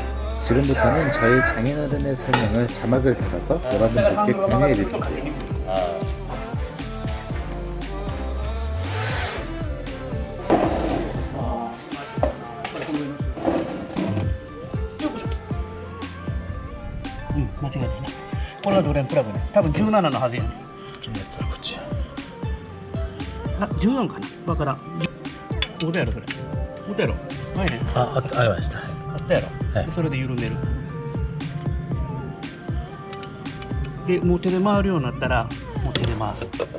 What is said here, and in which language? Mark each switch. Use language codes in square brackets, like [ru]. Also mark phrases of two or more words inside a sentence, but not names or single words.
[ko] 지금부터는 저희 장인어른의 설명을 자막을 달아서 여러분들께 공유해 드릴게요. 응, [ja] 間違いないね。これはドレンプラグね。多分17のはずやね。こっち。あ、14かな。わからん。どうやろそれ。どうやろ。ないね。ありました。あったやろ。はいそれで緩んでる。で、もう手で回るようになったら、もう手で回す。